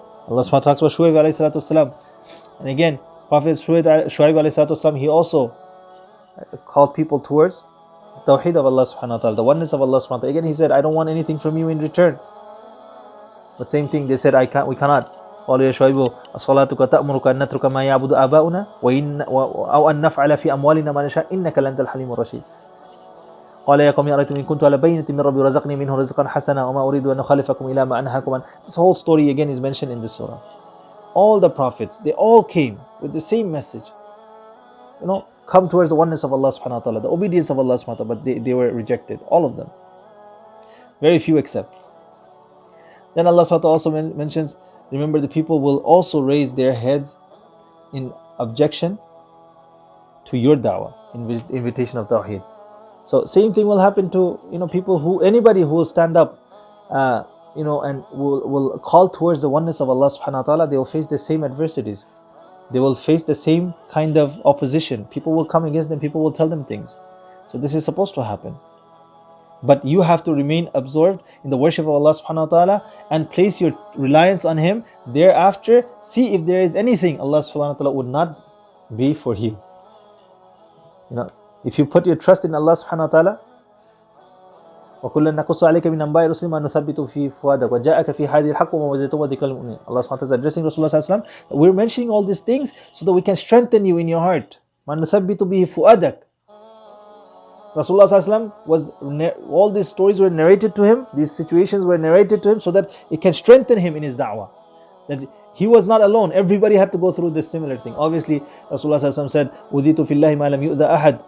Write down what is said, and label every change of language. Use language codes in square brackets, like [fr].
[en] Allah subhanahu wa ta'ala talks about Shuaib alayhi salatu wasalam. And again, Prophet Shuaib alayhi salatu wasalam, he also called people towards the tawheed of Allah subhanahu wa ta'ala, the oneness of Allah subhanahu wa ta'ala. Again, he said, I don't want anything from you in return. But same thing, they said, we cannot. [ar] قالوا يا شعيب أصلاتك تأمرك أن نترك ما يعبد آباؤنا أو أن نفعل في أموالنا ما نشاء إنك لأنت الحليم الرشيد. قال يا قوم أرأيتم إن كنت على بينة من ربي ورزقني منه رزقا حسنا وما أريد أن أخالفكم إلى ما أنهاكم عنه. [en] This whole story again is mentioned in this surah. All the prophets, they all came with the same message. Come towards the oneness of Allah subhanahu wa ta'ala, the obedience of Allah subhanahu wa ta'ala, but they were rejected, all of them. Very few except. Then Allah subhanahu wa ta'ala also mentions, remember, the people will also raise their heads in objection to your da'wah, invitation of tawheed. So same thing will happen to people anybody who will stand up and will call towards the oneness of Allah subhanahu wa ta'ala. They will face the same adversities. They will face the same kind of opposition. People will come against them, people will tell them things. So this is supposed to happen. But you have to remain absorbed in the worship of Allah subhanahu wa ta'ala and place your reliance on Him. Thereafter, see if there is anything Allah subhanahu wa ta'ala would not be for you. If you put your trust in Allah subhanahu wa ta'ala, [ar] وَكُلًّا نَقُصُّ عَلَيْكَ مِنْ أَنْبَاءِ الرُّسُلِ مَا نُثَبِّتُ فِي فُؤَادَكَ وَجَاءَكَ فِي هَذِهِ الْحَقُّ وَمَوْعِظَةٌ وَذِكْرٌ لِلْمُؤْمِنِينَ. [en] Allah subhanahu wa ta'ala is addressing Rasulullah sallallahu alaihi wasallam. We're mentioning all these things so that we can strengthen you in your heart. [ar] مَا نُثَبِّتُ بِهِ فُؤَادَكَ. [en] Rasulullah sallallahu alaihi wasallam all these stories were narrated to him, these situations were narrated to him so that it can strengthen him in his da'wah. That he was not alone. Everybody had to go through this similar thing. Obviously, Rasulullah sallallahu alaihi wasallam said, [ar] "Udhitu fillahi ma lam yu'dha ahad."